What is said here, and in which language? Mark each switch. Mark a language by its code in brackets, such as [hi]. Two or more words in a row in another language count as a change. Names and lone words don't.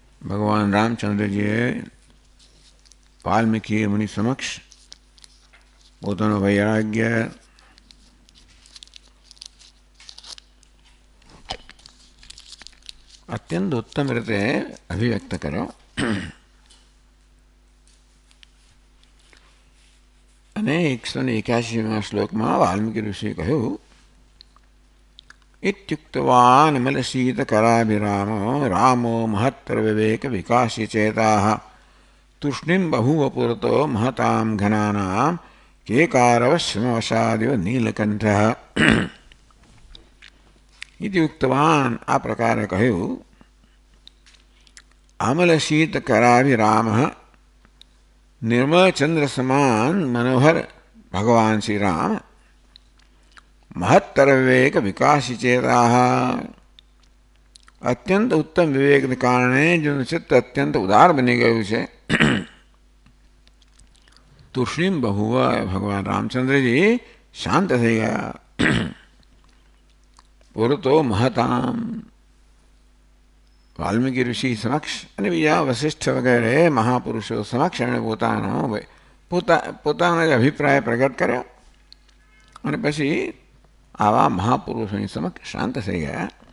[gu] ભગવાન રામચંદ્રજીએ વાલ્મીકી મુનિ સમક્ષ પોતાનો વૈરાગ્ય અત્યંત ઉત્તમ રીતે અભિવ્યક્ત કર્યો અને 181માં શ્લોકમાં વાલ્મીકી ઋષિએ કહ્યું, [sa] इत्युक्तवान् अमलशीतकराभिरामो रामो महत्तर विवेक विकासी चेताः तूष्णीं बभूव पुरतो महतां घनानां केकारवश्रमवशादिव नीलकंठः इति उक्तवान् [gu] આ પ્રકારે કહ્યું, [sa] अमलशीतकराभिरामः निर्मल चंद्र समान मनोहर भगवान श्री राम महत्तर विवेक विकासी चेताः [gu] અત્યંત ઉત્તમ વિવેકને કારણે જેનું ચિત્ત અત્યંત ઉદાર બની ગયું છે. [sa] તુષ્ણીમ બહુવ [gu] ભગવાન રામચંદ્રજી શાંત થઈ ગયા. [sa] પુરતો મહતામ [gu] વાલ્મીકી ઋષિ સમક્ષ અને બીજા વશિષ્ઠ વગેરે મહાપુરુષો સમક્ષ એમણે પોતાનો અભિપ્રાય પ્રગટ કર્યો અને પછી આવા મહાપુરુષોની સમક્ષ શાંત થઈ ગયા.